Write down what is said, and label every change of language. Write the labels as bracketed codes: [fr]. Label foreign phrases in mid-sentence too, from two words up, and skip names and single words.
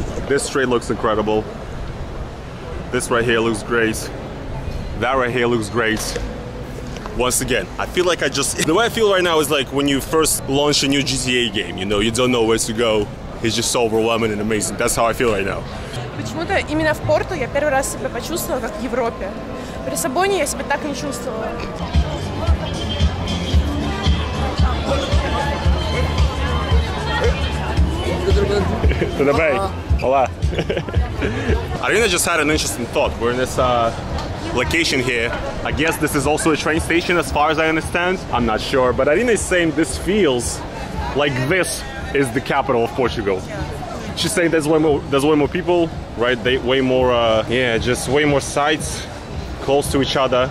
[en] This street looks incredible. This right here looks great. That right here looks great. Once again, I feel like the way I feel right now is like when you first launch a new GTA game, you know, you don't know where to go. It's just so overwhelming and amazing. That's how I feel right now. [ru] Почему-то именно в Порту я первый раз себя почувствовала как в Европе. В Лиссабоне я себя так не чувствовала. [pt] Tudo bem? Olá. [en] Arina just had an interesting thought. We're in this location here. I guess this is also a train station as far as I understand. I'm not sure, but Arina is saying this feels like this is the capital of Portugal. She's saying there's way more people, right? Way more, yeah, just way more sites close to each other.